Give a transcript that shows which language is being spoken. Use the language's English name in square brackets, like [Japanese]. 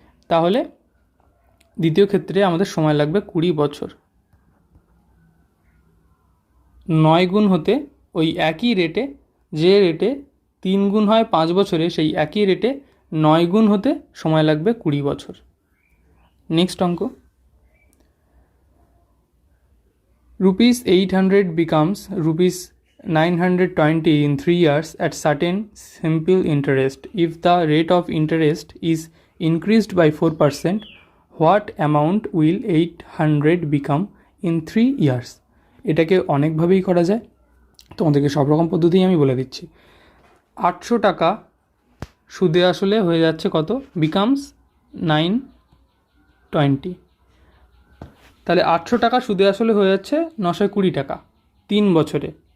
[Bangla] তাহলে দ্বিতীয় ক্ষেত্রে আমাদের সময় লাগবে 20 বছর। 9 গুণ হতে ওই একই রেটে, যে রেটে 3 গুণ হয় 5 বছরে, সেই একই রেটে 9 গুণ হতে সময় লাগবে 20 বছর। নেক্সট অঙ্ক, [English] ₹800 becomes ₹920 in 3 years at certain simple interest if the rate of interest is increased by 4%, what amount will 800 become in 3 years? [Bangla] এটাকে অনেকভাবেই করা যায়, তোমাদেরকে সব রকম পদ্ধতিই আমি বলে দিচ্ছি। 800 টাকা সুদে আসলে হয়ে যাচ্ছে কত? বিকামস 920। তাহলে 800 টাকা সুদে আসলে হয়ে যাচ্ছে 920 টাকা 3 বছরে।